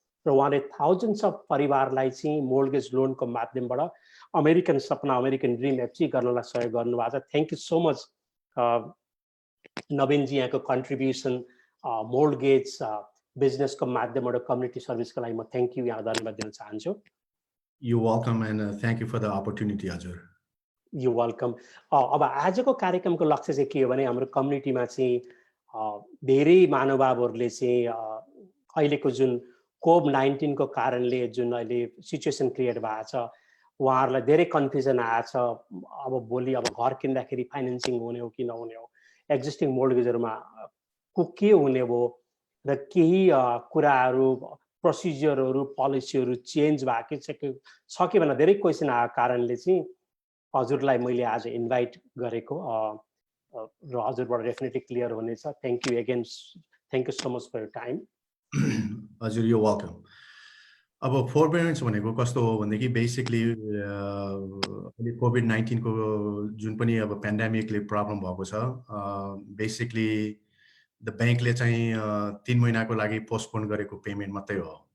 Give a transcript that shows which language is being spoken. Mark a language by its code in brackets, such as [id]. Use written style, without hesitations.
[ne] र उहाँले thousands of परिवारलाई चाहिँ मोर्गेज लोनको माध्यमबाट अमेरिकन सपना अमेरिकन ड्रिम एचिभ गर्नलाई सहयोग गर्नुभएको छ। [en] thank you so much [ne] नवीन जी, यहाँको कन्ट्रिब्युसन मोर्गेज बिजनेसको माध्यमबाट कम्युनिटी सर्भिसको लागि म थ्याङ्क यू यहाँ धन्यवाद दिन चाहन्छु। [en] You're welcome and thank you for the opportunity, हजुर। You welcome. [ne] अब आजको कार्यक्रमको लक्ष्य चाहिँ के हो भने हाम्रो कम्युनिटीमा चाहिँ धेरै महानुभावहरूले चाहिँ अहिलेको जुन कोभिड-19 को कारणले जुन अहिले सिचुएसन क्रिएट भएको छ, उहाँहरूलाई धेरै कन्फ्युजन आएको छ। अब भोलि अब घर किन्दाखेरि फाइनेन्सिङ हुने हो कि नहुने हो, एक्जिस्टिङ मोर्गेजहरूमा के हुने हो र केही कुराहरू प्रोसिजरहरू पोलिसीहरू चेन्ज भएको छ कि भनेर धेरै क्वेसन आएको कारणले चाहिँ हजुरलाई मैले आज इन्भाइट गरेको र हजुरबाट डेफिनेटली क्लियर हुनेछ। [en] Thank you again, thank you so much for your time. हजुर you welcome. [ne] अब फोरबेरेन्स भनेको कस्तो हो भनेदेखि बेसिकली अहिले कोभिड-19 को जुन पनि अब पेन्डेमिकले प्रब्लम भएको छ, बेसिकली द ब्याङ्कले चाहिँ 3 महिनाको लागि पोस्टपोन गरेको पेमेन्ट मात्रै हो।